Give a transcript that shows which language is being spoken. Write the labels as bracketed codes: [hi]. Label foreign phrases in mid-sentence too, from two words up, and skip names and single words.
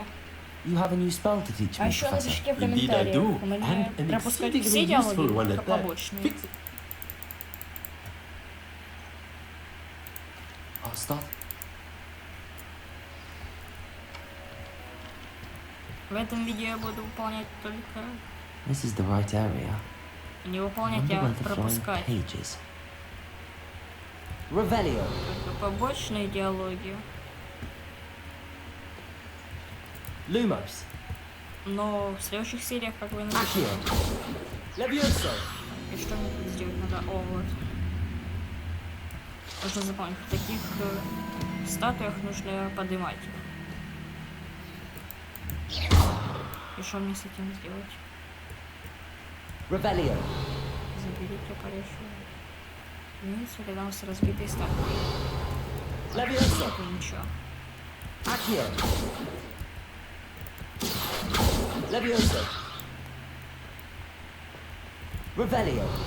[ru] А еще напишите в комментариях. Мне пропускать все диалоги, только побочные. В этом видео я буду выполнять только... [en] This is the right area. [ru] Не выполнять, а пропускать. Revelio. Только побочные диалоги. Lumos. Но в следующих сериях, как вы напишите. Levioso. И что мне тут сделать надо? О, вот. Нужно запомнить, в таких статуях нужно поднимать их. И что мне с этим сделать? Revelio. Заберите парящую. Вниз рядом с разбитой статуей. Levioso. Это ничего. Accio. Levioso. Revelio.